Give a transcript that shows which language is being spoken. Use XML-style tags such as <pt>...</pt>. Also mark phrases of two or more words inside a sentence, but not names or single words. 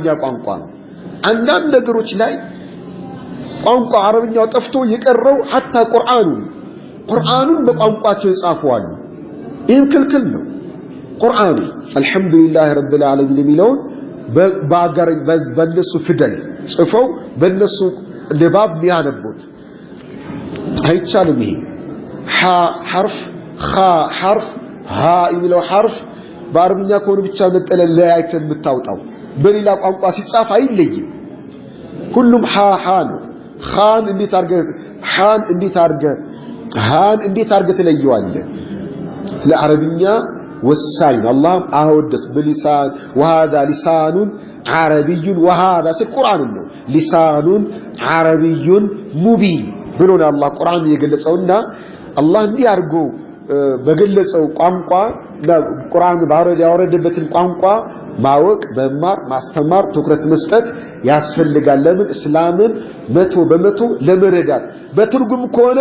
<am>ቋንቋ ነው አንዳንድ ነገሮች ላይ ቋንቋ አረብኛው ጠፍቶ የቀረው hatta ቁርአኑን በቋንቋቸው ይጻፋሉ ይህም ክልክል ነው ቁርአኑ</am> <ar>الحمد لله رب العالمين</ar> <am>የሚለው በአገር በነሱ ፊደል ጽፈው በነሱ ንባብ ሊያነቡት አይቻልም ይሄ</am> <ar>حرف حرف ها</ar> <am>የሚለው حرف በአረብኛ ከሆነ ብቻ ነጠለ ለያይተን የምታውጣው በሌላ ቋንቋ ሲጻፍ አይለይም ሁሉም ነው خان እንዴት አርገ ሃን እንዴት አርገ ተለየዋለህ ለአረብኛ ወሳኝ አላህ አወደስ በሊሳን</am> <ar>وهذا لسان عربي وهذا القرآن</ar> <am>ነው</am> <ar>لسان عربي مبين</ar> <am>ብሎና አላህ ቁርአን የገለጸውና አላህ እንዲህ አርጎ በገለጸው ቋንቋ ቁርአን ባረድ ያወረደበትን ቋንቋ ማወቅ በመማር ማስተማር ትኩረት መስጠት ያስፈልጋል ለምን እስላምን 100% ለመረዳት በትርጉም ከሆነ</am>